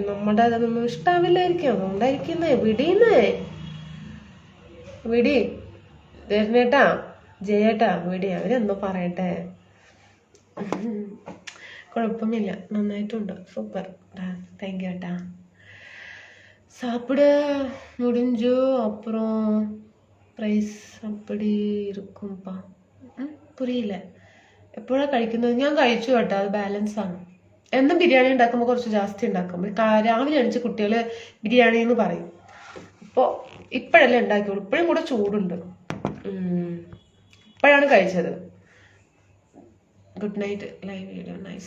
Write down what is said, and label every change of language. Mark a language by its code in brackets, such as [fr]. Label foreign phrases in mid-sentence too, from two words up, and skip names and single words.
[ml] നമ്മുടെ അതൊന്നും ഇഷ്ടാവില്ലായിരിക്കും, അതുകൊണ്ടായിരിക്കുന്നേ. വിടി ധരണേട്ടാ, ജയേട്ടാ, വിടി. അവരെന്തോ പറയട്ടെ, കുഴപ്പമില്ല, നന്നായിട്ടുണ്ട്, സൂപ്പർ. [en] thank you ഏട്ടാ. [ta] சாப்பிட முடிஞ்சு அப்புறம் ப்ரைஸ் அப்படி இருக்கும்பா. [ml] പുരിയില്ല. എപ്പോഴാണ് കഴിക്കുന്നത്? ഞാൻ കഴിച്ചു കേട്ടോ, അത് ബാലൻസ് ആണ്. എന്നും ബിരിയാണി ഉണ്ടാക്കുമ്പോൾ കുറച്ച് ജാസ്തി ഉണ്ടാക്കും. രാവിലെ എണിച്ച് കുട്ടികൾ ബിരിയാണി എന്ന് പറയും. അപ്പോൾ ഇപ്പോഴല്ലേ ഉണ്ടാക്കിയുള്ളൂ, ഇപ്പോഴും കൂടെ ചൂടുണ്ട്. [en] ഇപ്പോഴാണ് കഴിച്ചത്. good night live video nice.